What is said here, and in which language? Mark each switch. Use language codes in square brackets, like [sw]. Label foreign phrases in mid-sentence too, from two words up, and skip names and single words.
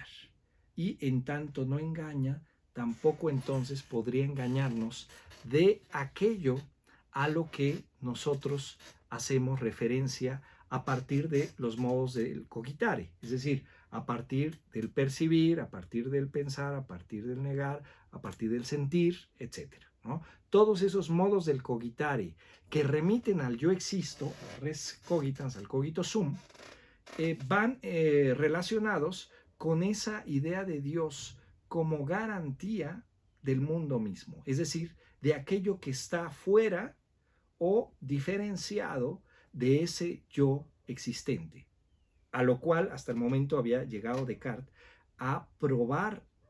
[es] Y en tanto no engaña, tampoco entonces podría engañarnos de aquello a lo que nosotros hacemos referencia a partir de los modos del cogitare, es decir, a partir del percibir, a partir del pensar, a partir del negar, a partir del sentir, etc., ¿no? Todos esos modos del cogitare que remiten al yo existo, [la] res cogitans, al cogito sum, [es] van relacionados con esa idea de Dios como garantía del mundo mismo, es decir, de aquello que está fuera o diferenciado de ese yo existente, a lo cual hasta el momento había llegado Descartes a probar